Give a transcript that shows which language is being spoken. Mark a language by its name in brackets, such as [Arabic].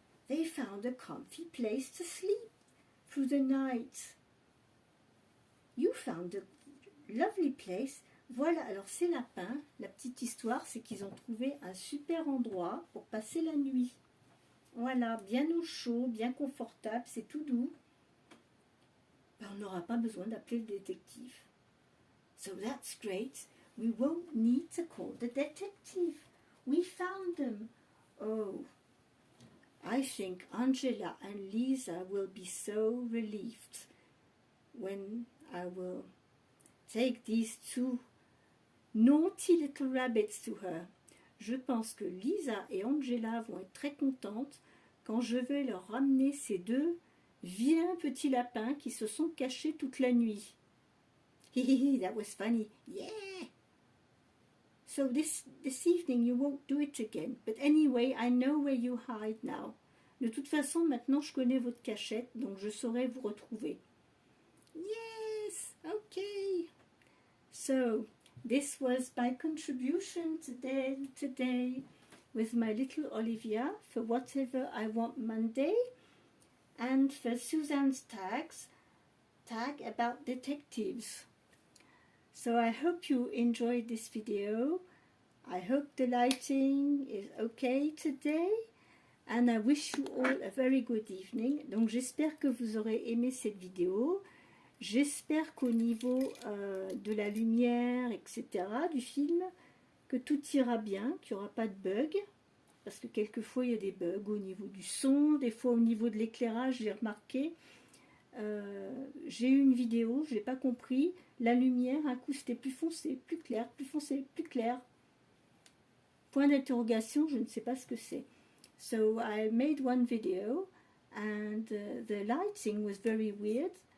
[English] They found a comfy place to sleep through the night. You found a lovely place. [French] Voilà, alors ces lapins, la petite histoire, c'est qu'ils ont trouvé un super endroit pour passer la nuit. Voilà, bien au chaud, bien confortable, c'est tout doux. Ben, on n'aura pas besoin d'appeler le détective. [English] So that's great. We won't need to call the detective. We found them. Oh, I think Angela and Lisa will be so relieved when I will take these two naughty little rabbits to her. [French] Je pense que Lisa et Angela vont être très contentes quand je vais leur ramener ces deux vilains petits lapins qui se sont cachés toute la nuit. [English] Hehehe, that was funny. Yeah! So this evening you won't do it again. But anyway, I know where you hide now. [French] De toute façon, maintenant je connais votre cachette, donc je saurai vous retrouver. [English] Yes! Okay. So, this was my contribution today with my little Olivia for Whatever I Want Monday and for Suzanne's tag about detectives. So I hope you enjoyed this video. I hope the lighting is okay today and I wish you all a very good evening. [French] Donc j'espère que vous aurez aimé cette vidéo. J'espère qu'au niveau de la lumière, etc., du film, que tout ira bien, qu'il n'y aura pas de bugs, parce que quelquefois il y a des bugs au niveau du son, des fois au niveau de l'éclairage, j'ai remarqué. J'ai eu une vidéo, je n'ai pas compris, la lumière, un coup c'était plus foncé, plus clair, plus foncé, plus clair. Point d'interrogation, je ne sais pas ce que c'est. [English] So I made one video and the lighting was very weird.